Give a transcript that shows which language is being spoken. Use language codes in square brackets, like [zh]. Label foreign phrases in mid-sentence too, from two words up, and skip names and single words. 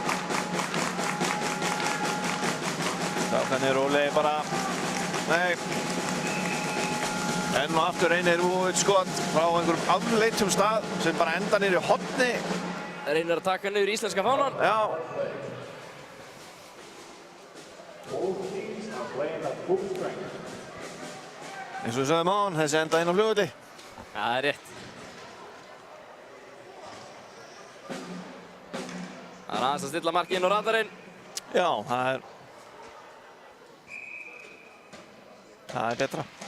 [is] Þannig er Óli bara, nei. Enn og aftur reynir Vukovic skot frá einhverjum afleitum stað sem bara enda niður í horni. Reynir að taka niður íslenska fánan. Já. [en] Both teams are playing at full strength. [is] Eins og við sögum á hann, þessi enda inn á flugvelli. Það er rétt. Það er aðeins að stilla markið inn á radarinn. Já, það er betra.